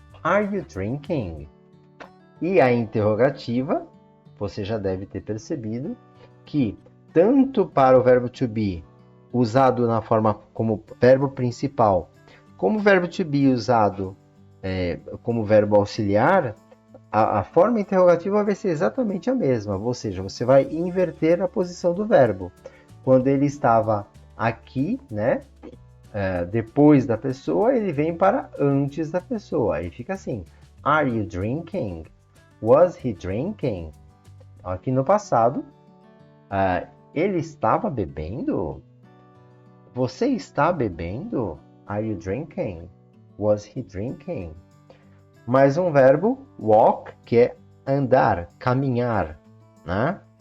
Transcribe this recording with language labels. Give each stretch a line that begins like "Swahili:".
English: Are you drinking?
Portuguese: E a interrogativa, você já deve ter percebido que tanto para o verbo to be, usado na forma como verbo principal, como o verbo to be usado como verbo auxiliar, a forma interrogativa vai ser exatamente a mesma, ou seja, você vai inverter a posição do verbo. Quando ele estava aqui, né, depois da pessoa, ele vem para antes da pessoa. Aí fica assim,
English: are you drinking? Was he drinking?
Portuguese: Aqui no passado, ele estava bebendo? Você está bebendo?
English: Are you drinking? Was he drinking?
Portuguese: Mais um verbo, walk, que é andar, caminhar, né?